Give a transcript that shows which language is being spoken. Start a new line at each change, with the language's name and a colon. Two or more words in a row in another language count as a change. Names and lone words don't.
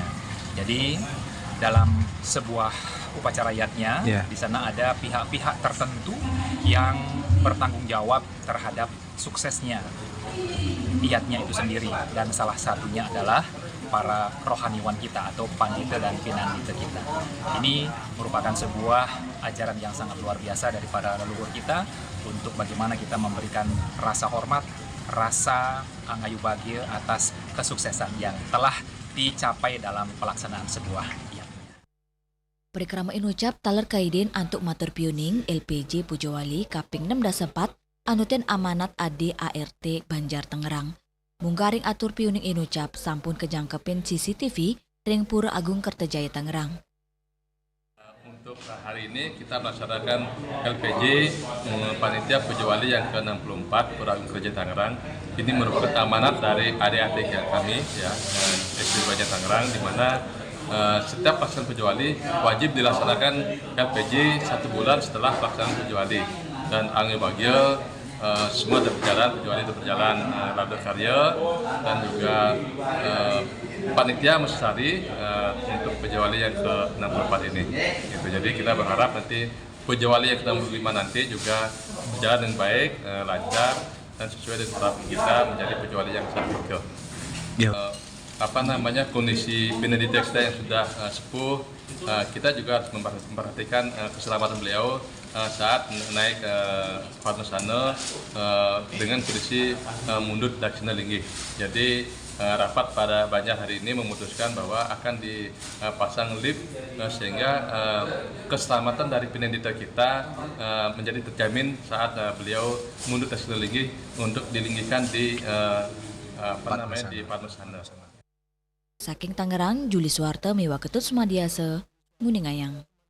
Indonesian: Jadi dalam sebuah upacara yatnya, di sana ada pihak-pihak tertentu yang bertanggung jawab terhadap suksesnya yatnya itu sendiri, dan salah satunya adalah para rohaniwan kita atau pandita dan pinandita kita. Ini merupakan sebuah ajaran yang sangat luar biasa dari para leluhur kita untuk bagaimana kita memberikan rasa hormat, rasa angayu bahagia atas kesuksesan yang telah dicapai dalam pelaksanaan sebuah yat.
Balinese: Perikrama inucap taler kaiden antuk matur piuning LPJ Pujawali kaping 6 anuten amanat ADART Banjar Tangerang. Munggaring atur piuning inucap sampun kejangkepin CCTV ring Pura Agung Kertajaya Tangerang.
Indonesian: Untuk hari ini kita melaksanakan LPJ Panitia Pujawali yang ke-64 Pura Agung Kertajaya Tangerang. Ini merupakan amanat dari ADART kami, SD Banjar Tangerang, di mana setiap pelaksanaan Pujawali wajib dilaksanakan LPJ 1 bulan setelah pelaksanaan Pujawali, dan angayu bahagia semua sudah berjalan, Pujawali itu berjalan
Balinese: labda karya,
Indonesian: dan juga panitia mesari untuk Pujawali yang ke-64 ini. Gitu. Jadi kita berharap nanti Pujawali yang ke-65 nanti juga berjalan dengan baik, lancar, dan sesuai dengan harapan kita menjadi Pujawali yang sangat kondisi pinandita kita yang sudah sepuh, kita juga harus memperhatikan keselamatan beliau saat naik ke Padmasana dengan kondisi
Balinese: mundur daksina linggih.
Indonesian: Jadi rapat pada Banjar hari ini memutuskan bahwa akan dipasang lift sehingga keselamatan dari pinandita kita menjadi terjamin saat beliau
Balinese: mundur daksina linggih
Indonesian: untuk dilinggikan di di Padmasana.
Balinese: Saking Tangerang, Juli Suwarta Miwa Ketut Sumadiasa, Nguningayang.